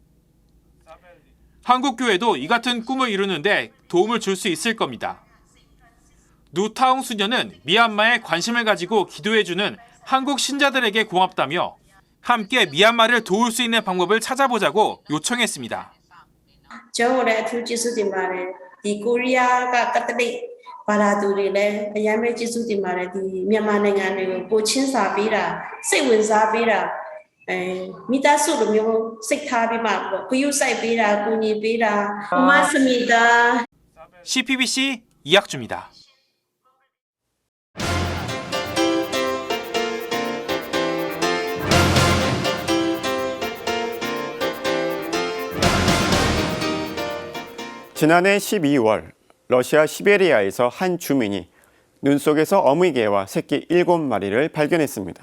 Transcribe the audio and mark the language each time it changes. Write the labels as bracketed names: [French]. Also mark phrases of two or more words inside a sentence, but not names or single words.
[Korean] 한국 교회도 이 같은 꿈을 이루는데 도움을 줄 수 있을 겁니다. 누타웅 수녀는 미얀마에 관심을 가지고 기도해주는 한국 신자들에게 고맙다며 함께 미얀마를 도울 수 있는 방법을 찾아보자고 요청했습니다. [Burmese] ကျွန်တော်လည်းအထူးကျေးဇူးတင်ပါတယ်ဒီကိုရီးယားကကက်သလစ်ဘာသာသူတွေလည်းအများကြီးကျေးဇူးတင်ပါတယ်ဒီမြန်မာနိုင်ငံတွေကိုကိုချင်းစာပေးတာစိတ်ဝင်စားပေးတာမိသားစုလိုမျိုးစိတ်ထားပြီးမှပေါ့ဂရုစိုက်ပေးတာကူညီပေးတာ 고맙습니다. [Korean] CPBC 이학주입니다. 지난해 12월 러시아 시베리아에서 한 주민이 눈 속에서 어미개와 새끼 7마리를 발견했습니다.